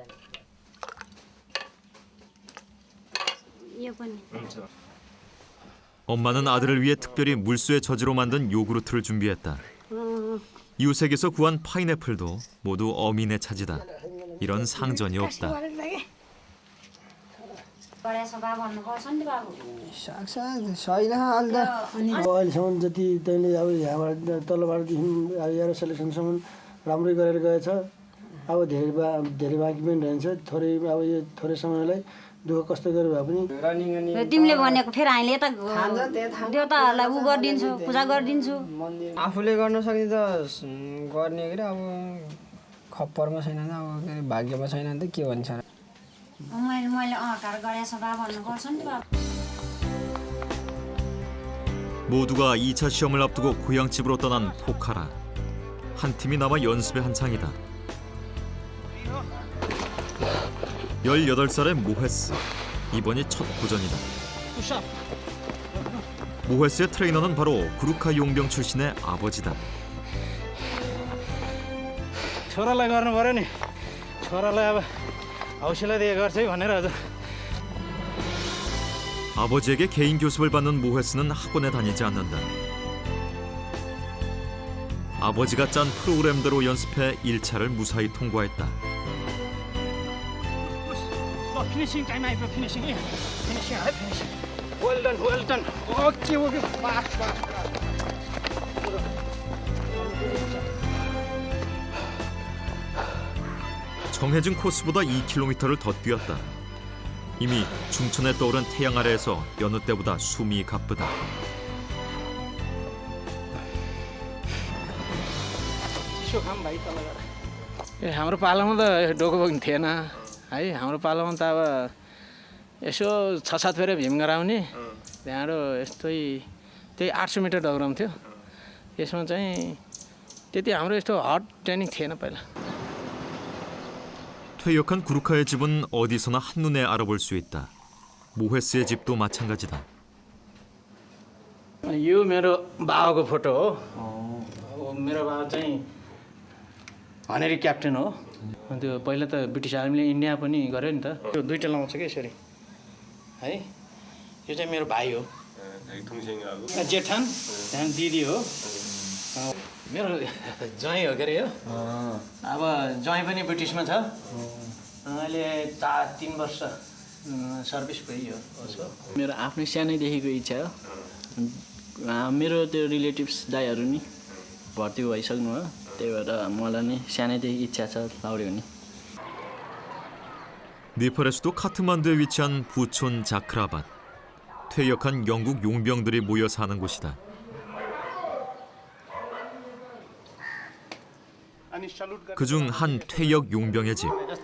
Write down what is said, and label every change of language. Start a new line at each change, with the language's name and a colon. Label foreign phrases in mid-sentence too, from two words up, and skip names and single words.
Korean: 엄마는 아들을 위해 특별히 물수에 저지로 만든 요구르트를 준비했다. 이웃에게서 구한 파인애플도 모두 어민의 차지다. 이런 상전이 없다.
Nepali: अहिलेसम्म जति तैँले अब यहाँबाट तलबाटदेखि
English: air selection
Nepali: राम्रै गरेर गएछ अब धेरै बाँकी पनि रहन्छ थोरै अब यो थोरै समयलाई दुःख कस्तो गरेर भए पनि तिमीले भनेको फेरि हामीले त देवताहरूलाई उ गरिदिन्छु पूजा गरिदिन्छु आफूले गर्न सक्ने त गर्ने के अब खप्परमा छैन अब भाग्यमा छैन त के भन्छ मैले अहकार गरेछ बा भन्नु पर्छ नि बा.
Korean: 모두가 2차 시험을 앞두고 고향집으로 떠난 포카라. 한 팀이 남아 연습의 한창이다. 18살의 모헤스. 이번이 첫 도전이다. 모헤스의 트레이너는 바로 구루카 용병 출신의 아버지다.
Nepali: छोरालाई गर्नु पर्यो नि छोरालाई अब हौसला दिए गर्छ है भनेर हजुर.
Korean: 아버지에게 개인 교습을 받는 모헤스는 학원에 다니지 않는다. 아버지가 짠 프로그램대로 연습해 1차를 무사히 통과했다.
English: finishing time आइपुग्यो फिनिसिङ है finishing well done okay fast
Korean: 정해진 코스보다 2km를 더 뛰었다. 이미 중천에 떠오른 태양 아래에서 여느 때보다 숨이 가쁘다.
Nepali: हाम्रो पालामा त डोको बोक्ने थिएन है हाम्रो पालामा त अब यसो 6-7 फेर भीम गराउने त्यहाँबाट यस्तै त्यही 800 मिटर डगराउँथ्यो. यसमा चाहिँ त्यति हाम्रो यस्तो
English: hot training
Nepali: थिएन पहिला.
Korean: 퇴역한 구루카의 집은 어디서나 한눈에 알아볼 수 있다. 모헤스의 집도 마찬가지다.
Nepali: यो मेरो बाबाको फोटो हो. मेरो बाबा चाहिँ
English: honorary captain
Nepali: हो. त्यो पहिला त
English: British army
Nepali: इन्डिया पनि गर्यो नि त. यो दुईटा लाउँछ कि यसरी है यो चाहिँ मेरो भाइ हो
Korean: 동생하고
Nepali: जेठान त्यहाँदेखि दिदी हो मेरो ज्वाइँ हो के अरे यो अब ज्वाइँ पनि ब्रिटिसमा छ अहिले 3 वर्ष सर्भिस भयो उसको मेरो आफ्नै सानैदेखिको इच्छा हो मेरो त्यो रिलेटिभ्स दाइहरू नि भर्ती भइसक्नु हो त्यही भएर मलाई नि सानैदेखि इच्छा छ लाउरे हुने
Korean: 네팔의 수도 카트만두에 위치한 부촌 자크라밭. 퇴역한 영국 용병들이 모여 사는 곳이다. 그중 한 퇴역 용병의 집.